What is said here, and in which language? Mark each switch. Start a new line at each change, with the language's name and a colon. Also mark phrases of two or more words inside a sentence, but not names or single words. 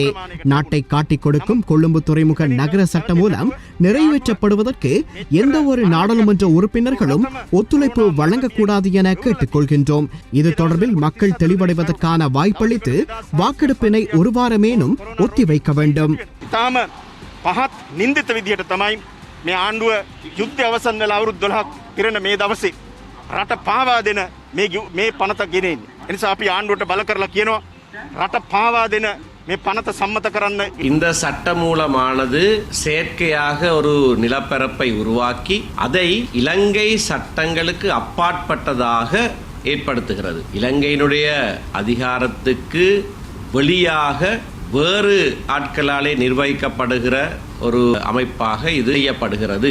Tamil: நாட்டை காட்டிக் கொடுக்கும் கொழும்பு துறைமுக நகர சட்டமூலம் நிறைவேற்றப்படுவதற்கு எந்த ஒரு நாடாளுமன்ற உறுப்பினர்களும் ஒத்துழைப்பு வழங்கக்கூடாது என கேட்டுக்கொள்கின்றோம். இது தொடர்பில் மக்கள் தெளிவடைவதற்கான வாய்ப்பளித்து வாக்கெடுப்பினை ஒரு வாரமேனும் ஒத்திவைக்க வேண்டும்.
Sinhala: තාම පහත් නින්දිත විදියට තමයි මේ ආණ්ඩුව යුද්ධය අවසන් වෙලා අවුරුදු 12ක් පිරෙන මේ දවසේ රට පාවා දෙන මේ පනත ගෙනෙන්නේ. ඒ නිසා අපි ආණ්ඩුවට බල කරලා කියනවා රට පාවා දෙන මේ පනත සම්මත කරන්න.
Tamil: இந்த சட்டமூலமானது செயற்கையாக ஒரு நிலப்பரப்பை உருவாக்கி அதை இலங்கை சட்டங்களுக்கு அப்பாற்பட்டதாக ஏற்படுத்துகிறது. இலங்கையினுடைய அதிகாரத்துக்கு வெளியாக வேறு ஆட்களாலே நிர்வகிக்கப்படுகிற ஒரு அமைப்பாக இது செய்யப்படுகிறது.